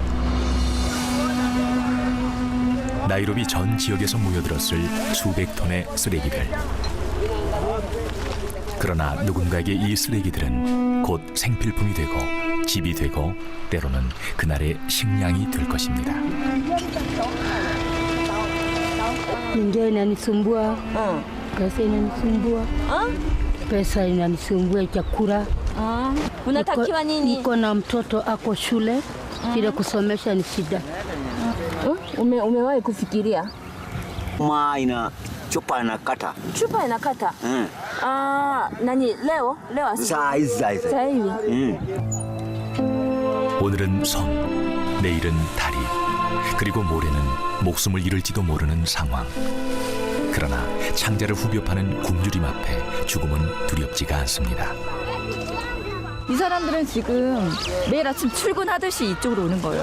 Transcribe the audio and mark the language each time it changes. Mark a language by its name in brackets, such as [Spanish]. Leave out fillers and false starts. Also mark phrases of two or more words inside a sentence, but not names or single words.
[Korean] 나이로비 전 지역에서 모여들었을 수백 톤의 쓰레기들. 그러나 누군가에게 이 쓰레기들은 곧 생필품이 되고 집이 되고 때로는 그날의 식량이 될 것입니다. [Swahili] Njaa inanisumbua, pesa inanisumbua, pesa inanisumbua, chakula. Unatakiwa nini? Niko na mtoto ako shule, bila kusomesha ni shida. Umewahi kufikiria ina chupa inakata. chupa inakata? nani leo asubuhi? Saa hizi. Sasa hivi. [Korean] 오늘은 섬, 내일은 다리, 그리고 모레는 목숨을 잃을지도 모르는 상황. 그러나 창자를 후벼 파는 굶주림 앞에 죽음은 두렵지가 않습니다. 이 사람들은 지금 매일 아침 출근하듯이 이쪽으로 오는 거예요.